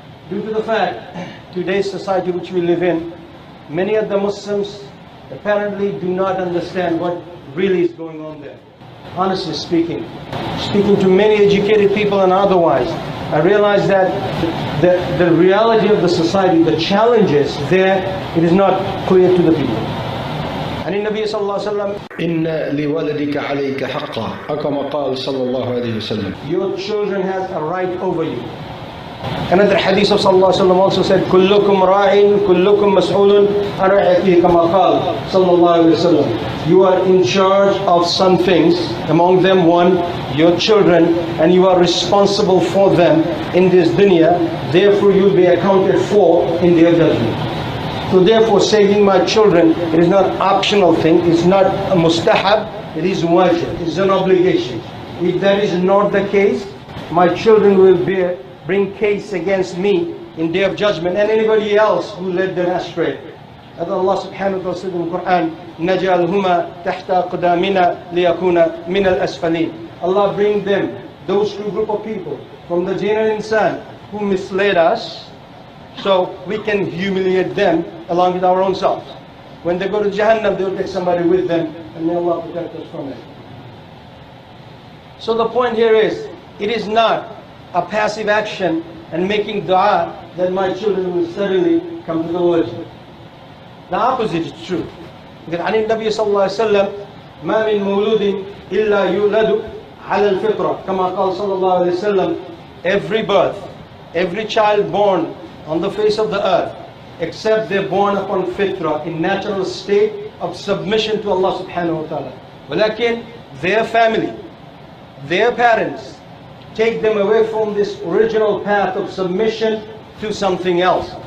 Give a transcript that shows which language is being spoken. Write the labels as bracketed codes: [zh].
[en] Due to the fact, today's society which we live in, many of the Muslims apparently do not understand what really is going on there. Honestly speaking to many educated people and otherwise, I realize that the reality of the society, the challenges there, it is not clear to the people. And in Nabi sallallahu alaihi wasallam, [ar] إن لولدك عليك حقا أو كما قال صلى الله عليه وسلم. [en] Your children has a right over you. Another hadith of sallallahu alaihi wasallam also said, [ar] كلكم راع كلكم مسؤول عن رعيته كما قال صلى الله عليه وسلم. [en] You are in charge of some things, among them one, your children, and you are responsible for them in this dunya. Therefore you will be accounted for in their judgment. So therefore saving my children, it is not an optional thing, it's not a mustahab, it is wajib, it is an obligation. If that is not the case, my children will bring case against me in day of judgment and anybody else who led them astray. As Allah subhanahu wa ta'ala said in the Quran, [ar] نَجَعَلْهُمَا تَحْتَ قُدَامِنَا لِيَكُونَ مِنَ الْأَسْفَلِينَ. [en] Allah bring them, those two group of people, from the jinn and insan, who misled us, so we can humiliate them along with our own selves. When they go to Jahannam, they will take somebody with them, and may Allah protect us from it. So the point here is, it is not a passive action and making dua that my children will suddenly come to the religion. The opposite is true. [ar] Because عن النبي صلى الله عليه وسلم ما من مولود إلا يولد على الفطرة كما قال صلى الله عليه وسلم. [en] Every birth, every child born on the face of the earth, except they're born upon fitrah, in natural state of submission to Allah subhanahu wa ta'ala. Walakin their family, their parents, take them away from this original path of submission to something else.